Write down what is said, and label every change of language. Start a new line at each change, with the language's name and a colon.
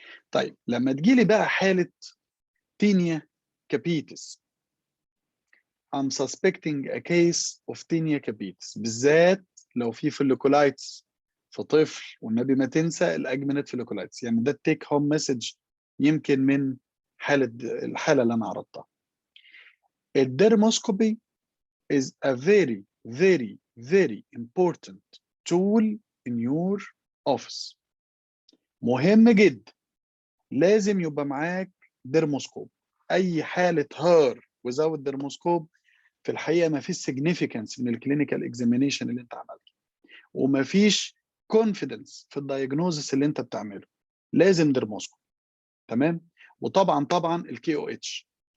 Arabic: طيب لما تجيلي بقى حاله تينيا كابيتس،
English: I'm suspecting a case of tinea capitis،
Arabic: بالذات لو في فوليكولايتس في طفل، والنبي ما تنسى الاجمنت فوليكولايتس. يعني ده التيك هوم مسج يمكن من الحاله اللي انا عرضتها.
English: الديرموسكوبي is a very very very important tool in your office.
Arabic: مهم جدا، لازم يبقى معاك ديرموسكوب. اي حاله هار without ديرموسكوب في الحقيقه ما فيش significance من الكلينيكال اكزامينيشن اللي انت عملته، وما فيش confidence في الدايجنوزس اللي انت بتعمله. لازم ديرموسكوب، تمام. وطبعا الكي او اتش.